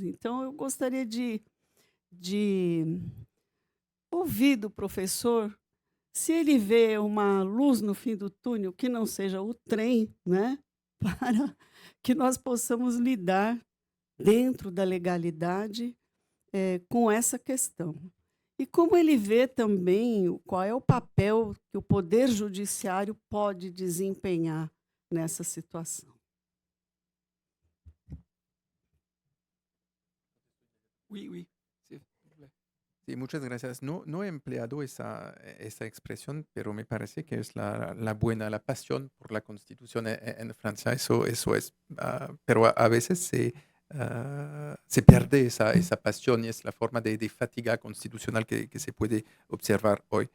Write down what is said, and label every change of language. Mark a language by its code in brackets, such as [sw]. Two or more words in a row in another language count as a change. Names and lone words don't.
[pt] Então, eu gostaria de ouvir do professor se ele vê uma luz no fim do túnel, que não seja o trem, né, para que nós possamos lidar dentro da legalidade com essa questão. E como ele vê também qual é o papel que o poder judiciário pode desempenhar nessa situação? [fr] Oui, oui, s'il vous plaît. [es] Sí, muchas gracias. No he empleado esa expresión, pero me parece que es la buena, la pasión por la Constitución en Francia. Eso es. Pero a veces se pierde esa pasión y es la forma de fatiga constitucional que se puede observar hoy.